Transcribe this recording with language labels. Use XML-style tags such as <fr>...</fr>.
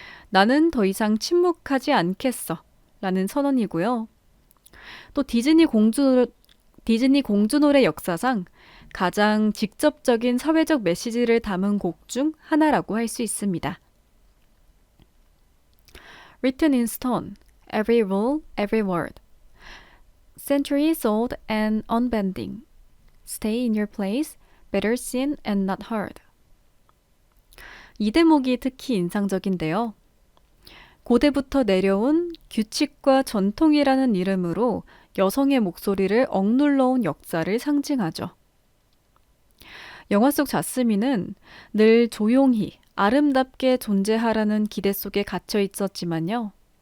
<ko>나는 더 이상 침묵하지 않겠어 라는 선언이고요. 또 디즈니 공주 노래 역사상 가장 직접적인 사회적 메시지를 담은 곡 중 하나라고 할 수 있습니다.</ko> <en>Written in stone, every rule, every word. Centuries old and unbending. Stay in your place, better seen and not heard.</en> <ko>이 대목이 특히 인상적인데요. 고대부터 내려온 규칙과 전통이라는 이름으로 여성의 목소리를 억눌러온 역사를 상징하죠. 영화 속 자스민은 늘 조용히 아름답게 존재하라는 기대 속에 갇혀 있었지만요.</ko>